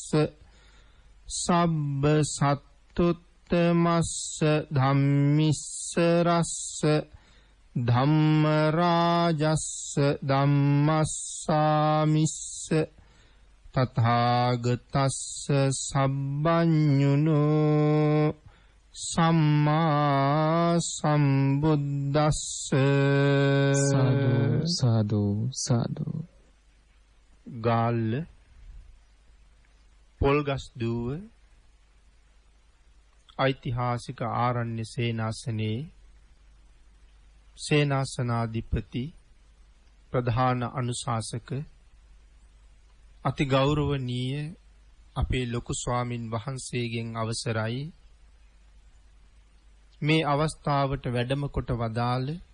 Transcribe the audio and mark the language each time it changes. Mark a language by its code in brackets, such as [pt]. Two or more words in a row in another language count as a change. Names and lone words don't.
[pi] සබ්බ සත්තුත්තමස්ස ධම්මිස්ස රස්ස ධම්ම රාජස්ස ධම්මස්සාමිස්ස තථාගතස්ස සබ්බඤුනෝ සම්මා සම්බුද්දස්ස සාදු සාදු සාදු [si] ගාල්ල පොල්ගස් දුව ඓතිහාසික ආරණ්‍ය සේනාසනයේ සේනාසනාධිපති ප්‍රධාන අනුශාසක අති ගෞරවනීය අපේ ලොකු ස්වාමින් වහන්සේගෙන් අවසරයි මේ අවස්ථාවට වැඩම කොට වදාළ